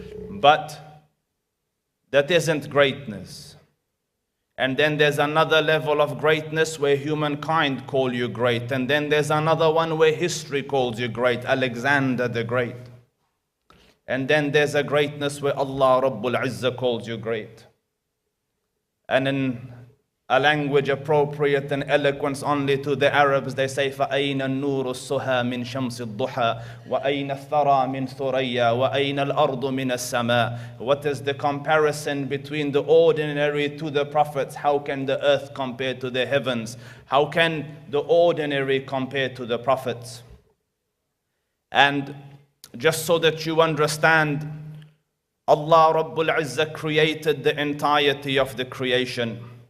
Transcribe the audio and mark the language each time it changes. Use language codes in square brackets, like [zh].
[en] But that isn't greatness. And then there's another level of greatness where humankind call you great. And then there's another one where history calls you great, Alexander the Great. And then there's a greatness where Allah Rabbul Izzah calls you great. And in a language appropriate and eloquence only to the Arabs, they say [ar] فَأَيْنَ النُّورُ السُّهَى مِنْ شَمْسِ الضُّحَى وَأَيْنَ الثَّرَى مِنْ ثُرَيَّا وَأَيْنَ الْأَرْضُ مِنَ السَّمَاءِ. [en] What is the comparison between the ordinary to the prophets? How can the earth compare to the heavens? How can the ordinary compare to the prophets? And just so that you understand, Allah Rabbul Izzah created the entirety of the creation.